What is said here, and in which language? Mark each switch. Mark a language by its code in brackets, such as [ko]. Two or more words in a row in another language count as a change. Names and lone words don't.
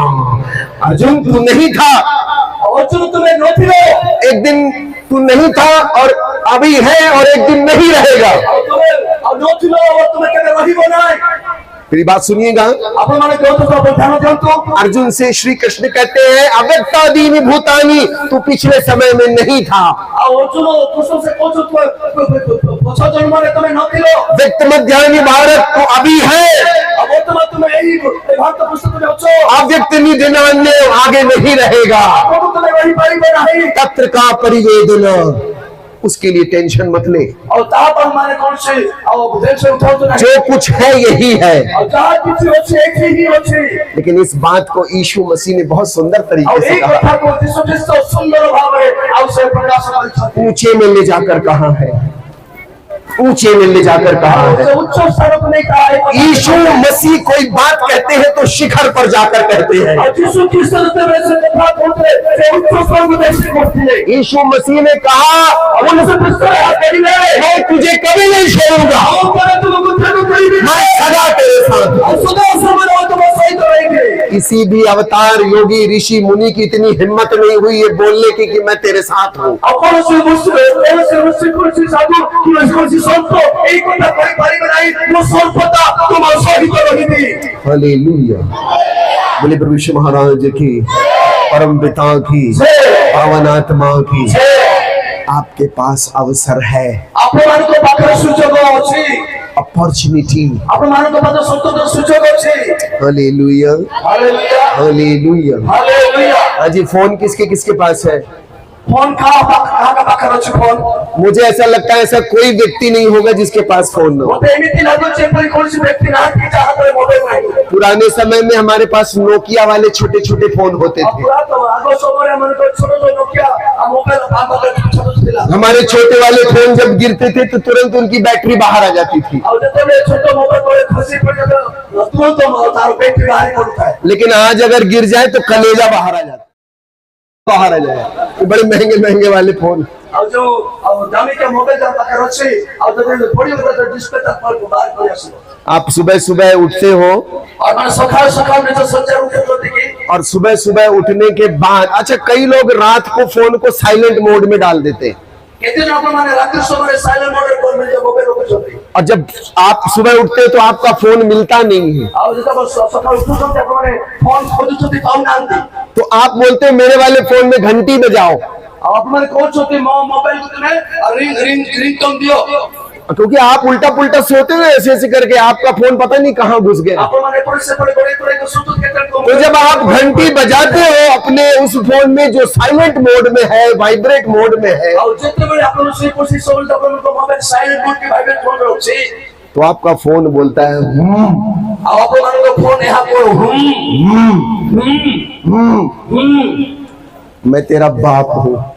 [hi] अर्जुन तू नहीं था, [or] ଅର୍ଜୁନ ତୁମେ ନଥିଲ, [hi] एक दिन तू नहीं था और अभी है और एक दिन नहीं रहेगा। [or] ଆଉ ତୁମେ ଆଉ ନଥିଲ ଆଉ ତୁମେ କେବେ ରହିବ ନାହିଁ। [hi] मेरी बात सुनिएगा, [or] ଆପଣମାନେ କେଉଁଠୁ ଧ୍ୟାନ ଦିଅନ୍ତୁ। [hi] अर्जुन से श्री कृष्ण कहते हैं [sa] अव्यक्तादीनि भूतानि, [hi] तू पिछले समय में नहीं था, [or] ଆଉ ଅର୍ଜୁନ କୃଷ୍ଣ ସେ କହୁଛନ୍ତି ପଛ ଜନ୍ମରେ ତୁମେ ନଥିଲ, [sa] व्यक्त मध्यानि [hi] भारत तू अभी है, [or] ଆଉ ବର୍ତ୍ତମାନ ତୁମେ ଏଇ ଭାରତ ପୃଷ୍ଠରେ ଅଛ। [sa] अव्यक्त निधनान्य [hi] आगे नहीं रहेगा। [or] ଆଗକୁ ତୁମେ ରହିପାରିବ ନାହିଁ। [sa] तत्र का परिवेदना, [hi] उसके लिए टेंशन मत ले। [or] ଆଉ ତାହା ପାଇଁ ମାନେ କୌଣସି ଆଉ ଟେନସନ ଉଠାନ୍ତୁ ନାହିଁ। [hi] जो कुछ है यही है। [or] ଆଉ ଯାହା କିଛି ଅଛି ଏଠି ହିଁ ଅଛି। [hi] लेकिन इस बात को यीशु मसीह ने बहुत सुंदर [or] ଆଉ [hi] तरीके से [or] ଏଇ [hi] कहा, [or] କଥାକୁ ଯୀଶୁ ଖ୍ରୀଷ୍ଟ ସୁନ୍ଦର ଭାବରେ ଆଉ ସେ ପ୍ରକାଶ କରିଛନ୍ତି। [hi] ऊंचे में ले जाकर कहा है, ऊंचे में ले जाकर कहा [or] ଆଉ [hi] है। [or] ସେ ଉଚ୍ଚ ସ୍ଥାନକୁ ନେଇ ତାହା ଏଇ କଥା [hi] यीशु मसीह कोई बात कहते हैं तो शिखर पर जाकर कहते हैं। [or] ଆଉ ଯୀଶୁ ଖ୍ରୀଷ୍ଟ ଯେତେବେଳେ ସେ କଥା କହୁଥିଲେ ସେ ଉଚ୍ଚ ସ୍ଥାନକୁ ନେଇ ସେ କହୁଥିଲେ। [hi] यीशु मसीह ने कहा, [or] ଆଉ ଯୀଶୁ ଖ୍ରୀଷ୍ଟ ଏହା କହିଲେ [hi] मैं तुझे कभी नहीं छोड़ूंगा, [or] ଆଉ ପରେ ତୁମକୁ ତ୍ୟାଗ କରିବି [hi] मैं सदा तेरे साथ हूं। [or] ଆଉ ସଦା ସମୟରେ ମୁଁ ତୁମ ସହିତ ରହିବି। [hi] किसी भी अवतार योगी ऋषि मुनि की इतनी हिम्मत नहीं हुई ये बोलने की कि मैं तेरे साथ हूं। [or] ଆଉ କୌଣସି ଋଷି କୌଣସି ସାଧୁ କୌଣସି ସନ୍ଥ ଏଇ କଥା କହିପାରିବେ ନାହିଁ ମୁଁ ସର୍ବଦା ତୁମ ସହିତ ରହିବି। [hi] हालेलुया। बोले प्रभु यीशु महाराज की, परम पिता की, पावन आत्मा की, आपके पास अवसर है, [or] ଆପଣମାନଙ୍କ ପାଖରେ ସୁଯୋଗ ଅଛି। [hi] अपॉर्चुनिटी। [or] ଆପଣମାନଙ୍କ ପାଖରେ ସ୍ୱତନ୍ତ୍ର ସୁଯୋଗ ଅଛି। [hi] हालेलुया, [or] ହାଲେଲୁୟା [hi] हालेलुया। [or] ହାଲେଲୁୟା। [hi] आज ये फोन किसके किसके पास है? [or] ଫୋନ କାହା ପାଖରେ ଅଛି ଫୋନ? [hi] मुझे ऐसा लगता है ऐसा कोई व्यक्ति नहीं होगा जिसके पास फोन न हो। [or] ମୋତେ ଏମିତି ଲାଗୁଛି ଏପରି କୌଣସି ବ୍ୟକ୍ତି ନାହାନ୍ତି ଯାହା ହାତରେ ମୋବାଇଲ ନାହିଁ। [hi] पुराने समय में हमारे पास नोकिया वाले छोटे छोटे फोन होते [or] ଆଉ [hi] थे। [or] ପୁରାତନ ଆଗ ସମୟରେ ଆମମାନଙ୍କର ଛୋଟ ଛୋଟ ନୋକିଆ ଆଉ ମୋବାଇଲ ପାଖରେ ଛୋଟ ଥିଲା। [hi] हमारे छोटे वाले फोन जब गिरते थे तो तुरंत उनकी बैटरी बाहर आ जाती थी। [or] ଆଉ ଯେତେବେଳେ ଛୋଟ ମୋବାଇଲ ତଳେ ଖସି ପଡିଯାଏ ତୁରନ୍ତ ତାର ବ୍ୟାଟେରୀ ବାହାରି ପଡୁଥାଏ। [hi] लेकिन आज अगर गिर जाए तो कलेजा बाहर आ जाता, बाहर आ जाए। ये बड़े महंगे महंगे वाले फोन। [or] ଆଉ ଯୋଉ ଆଉ ଦାମିକିଆ ମୋବାଇଲ ଯାହା ପାଖରେ ଅଛି ଆଉ ଯଦି ପଡିବ ତ ଡିସପ୍ଲେ ତା ବାହାର କରି ଆସିବ। [hi] आप सुबह सुबह उठते हो [or] ଆଉ ମାନେ ସକାଳୁ ସକାଳୁ ନିଜ ଶଯ୍ୟାରୁ ଉଠୁଛନ୍ତି କି [hi] और सुबह सुबह उठने के बाद, अच्छा कई लोग रात को फोन को [en] silent mode [hi] में डाल देते हैं, [or] କେତେ ଜଣ ମାନେ ରାତ୍ରି ସମୟରେ [en] silent mode-re [or] ନିଜ ମୋବାଇଲ ରଖୁଛନ୍ତି। [hi] और जब आप सुबह उठते हैं तो आपका फोन मिलता नहीं है। [or] ଆଉ ଯେତେବେଳେ ସକାଳୁ ଉଠୁଛନ୍ତି ଆପଣମାନେ ଫୋନ ଖୋଜୁଛନ୍ତି ପାଉନାହାନ୍ତି। [hi] तो आप बोलते हो मेरे वाले फोन में घंटी बजाओ, [or] ଆଉ ଆପଣମାନେ କହୁଛନ୍ତି ମୋ ମୋବାଇଲକୁ ତୁମେ ରିଙ୍ଗଟୋନ ଦିଅ। [hi] क्योंकि आप उल्टा पुल्टा सोते हैं ऐसे ऐसे करके, आपका फोन पता नहीं कहाँ घुस गया। तो जब आप घंटी बजाते हो अपने उस फोन में जो [en] silent mode [hi] में है, [en] vibrate mode [hi] में है, तो आपका फोन बोलता है मैं तेरा बाप हूं।